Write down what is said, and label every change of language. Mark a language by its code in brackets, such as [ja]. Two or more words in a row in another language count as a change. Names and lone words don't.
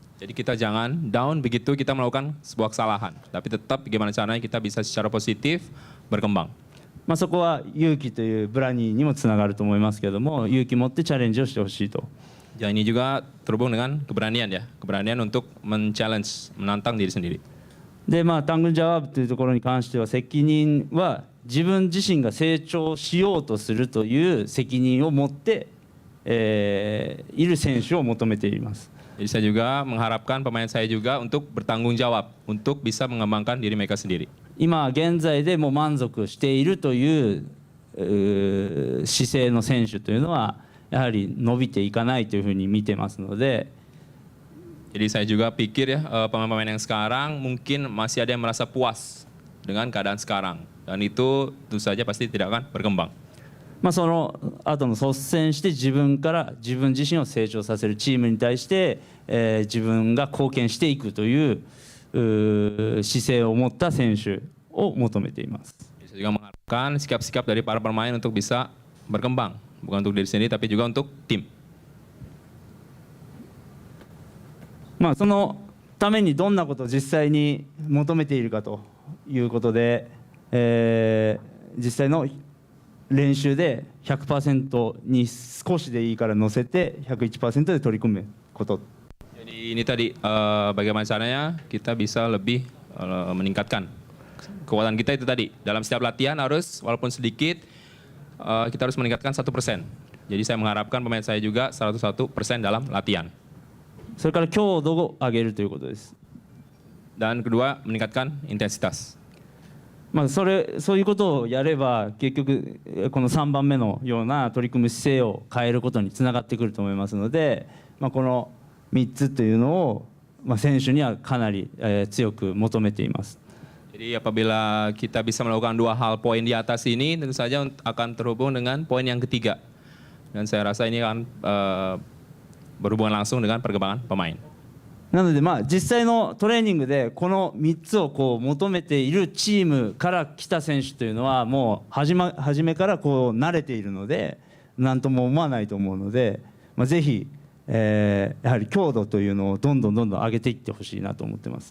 [id] Jadi kita jangan down begitu kita melakukan sebuah kesalahan, tapi tetap bagaimana caranya kita bisa secara positif berkembang. [ja] そこは勇気というブラニーにもつながると思いますけども、勇気持ってチャレンジをしてほしいと。 [id] Ya ini juga terhubung dengan keberanian ya, keberanian untuk men-challenge, menantang diri sendiri. [ja] でタングンジャワーブというところに関しては、責任は自分自身が成長しようとするという責任を持って、いる選手を求めています。 [id] Jadi saya juga mengharapkan pemain saya juga untuk bertanggung jawab, untuk bisa mengembangkan diri mereka sendiri. [ja] 今現在でも満足しているという姿勢の選手というのはやはり伸びていかないというふうに見てますので。 [id] Jadi saya juga pikir ya pemain-pemain yang sekarang mungkin masih ada yang merasa puas dengan keadaan sekarang, dan itu tentu saja pasti tidak akan berkembang. [ja] その後の率先して自分から自分自身を成長させるチームに対して、自分が貢献していくという姿勢を持った選手を求めています。 [id] Saya juga mengharapkan sikap-sikap dari para pemain untuk bisa berkembang, bukan untuk diri sendiri tapi juga untuk tim. [ja] そのためにどんなことを実際に求めているかということで、実際の練習で 100% に少しでいいから乗せて 101% で取り組むこと。 [id] Jadi ini tadi bagaimana caranya kita bisa lebih meningkatkan kekuatan kita itu tadi. Dalam setiap latihan harus walaupun sedikit kita harus meningkatkan 1%. Jadi saya mengharapkan pemain saya juga 101% dalam latihan. [ja] それから強度を上げるということです。 [id] Dan kedua meningkatkan intensitas. [ja] そういうことをやれば結局この3番目のような取り組む姿勢を変えることにつながってくると思いますので、この3つというのを、選手にはかなり、強く求めています。 [id] Jadi apabila kita bisa melakukan dua hal poin di atas ini, tentu saja akan terhubung dengan poin yang ketiga. Dan saya rasa ini akan berhubungan langsung dengan perkembangan pemain. [ja] なので実際のトレーニングでこの3つを求めているチームから来た選手というのはもう初めから慣れているので何とも思わないと思うので、ぜひ、やはり強度というのをどんどん上げていってほしいなと思ってます。